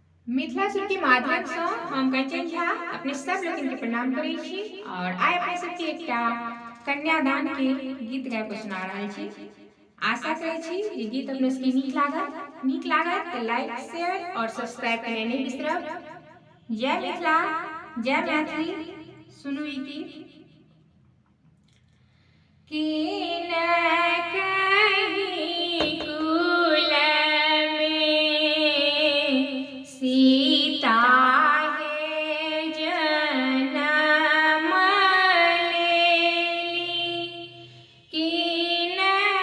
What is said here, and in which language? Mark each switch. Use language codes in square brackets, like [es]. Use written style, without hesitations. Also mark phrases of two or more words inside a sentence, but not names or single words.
[mai] मिथिला सुर के माध्यम से हम कंचन झा अपने सब लोगन के प्रणाम करै छी और आइ अपने सबके एकटा कन्यादान के गीत गाबि के सुना रहल छी। आशा करै छी जे गीत अपने सबके नीक लागत तो [en] like share [mai] और सब्सक्राइब करने नहीं बिसरब। जय मिथिला, जय मैथिली। सुनू ई गीत। कि न कहीं कुल में सीता है जनम लेली, कि न